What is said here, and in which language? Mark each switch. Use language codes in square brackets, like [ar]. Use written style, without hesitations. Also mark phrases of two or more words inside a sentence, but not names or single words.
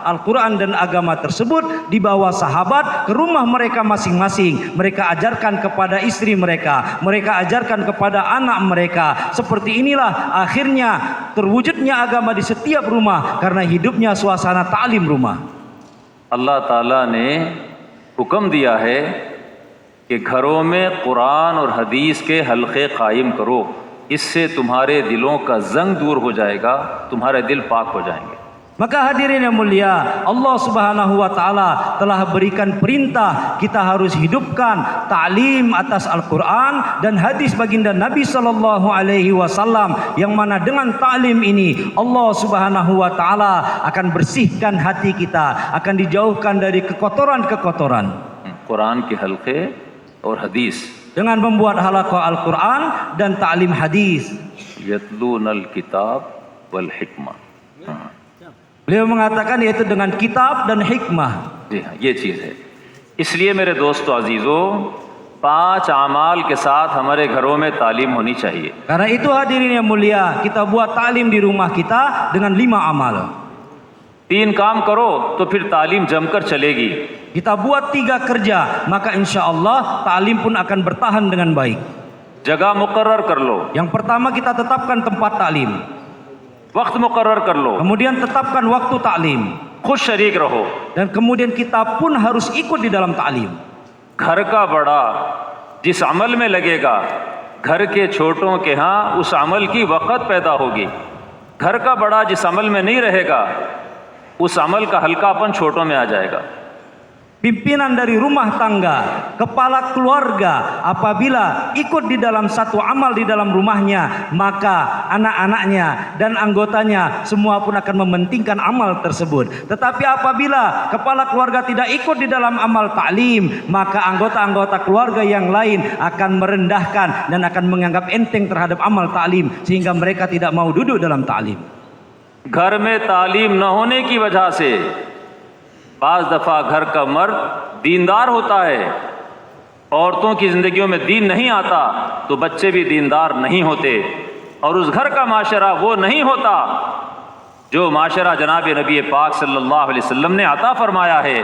[id] Al-Qur'an dan agama tersebut dibawa sahabat ke rumah mereka masing-masing. Mereka ajarkan kepada istri mereka, mereka ajarkan kepada anak mereka. Seperti inilah akhirnya terwujudnya agama di setiap rumah karena hidupnya suasana taklim rumah. [hi] अल्लाह ताला ने हुक्म दिया है कि घरों में कुरान और हदीस के हलक़े कायम करो, इससे तुम्हारे दिलों का जंग दूर हो जाएगा, तुम्हारे दिल पाक हो जाएंगे। [id] Maka hadirin yang mulia, [ar] الله سبحانه وتعالى [id] telah berikan perintah kita harus hidupkan taklim atas Al-Qur'an dan hadis baginda Nabi [ar] صلى الله عليه وسلم, [id] yang mana dengan taklim ini [ar] الله سبحانه وتعالى [id] akan bersihkan hati kita, akan dijauhkan dari kekotoran-kekotoran. [hi] क़ुरान के हल्क़े और hadis, [id] dengan membuat halaqah Al-Qur'an dan taklim hadis. [ar] يتلون الكتاب والحكمة. [id] Beliau mengatakan yaitu dengan kitab dan hikmah. [hi] जी हाँ, ये चीज़ है। इसलिए मेरे दोस्तों अजीज़ों, 5 अमाल के साथ हमारे घरों में तालीम होनी चाहिए। [id] Karena itu hadirin yang mulia, kita buat taklim di rumah kita dengan 5 amal. [hi] 3 काम करो तो फिर तालीम जमकर चलेगी। [id] Kita buat 3 kerja, maka [ar] إن شاء الله [id] taklim pun akan bertahan dengan baik. [hi] जगह मुकर्रर कर लो, [id] Yang pertama kita tetapkan tempat taklim. [hi] वक्त मुकर्रर कर लो, [id] Kemudian tetapkan waktu taklim. [hi] खुद शरीक रहो। [id] Dan kemudian kita pun harus ikut di dalam taklim. [hi] घर का बड़ा जिस अमल में लगेगा, घर के छोटों के यहाँ उस अमल की वक़्त पैदा होगी। घर का बड़ा जिस अमल में नहीं रहेगा, उस अमल का हल्कापन छोटों में आ जाएगा। [id] Pimpinan dari rumah tangga, kepala keluarga, apabila ikut di dalam satu amal di dalam rumahnya, maka anak-anaknya dan anggotanya semua pun akan mementingkan amal tersebut. Tetapi apabila kepala keluarga tidak ikut di dalam amal taklim, maka anggota-anggota keluarga yang lain akan merendahkan dan akan menganggap enteng terhadap amal taklim, sehingga mereka tidak mau duduk dalam taklim. [hi] घर में तालीम न होने की वजह से बाज़ दफ़ा घर का मर्द दीनदार होता है, औरतों की ज़िंदगियों में दीन नहीं आता तो बच्चे भी दीनदार नहीं होते, और उस घर का माशरा वो नहीं होता जो माशरा जनाब नबी पाक [ar] صلى الله عليه وسلم [hi] ने अता फरमाया है।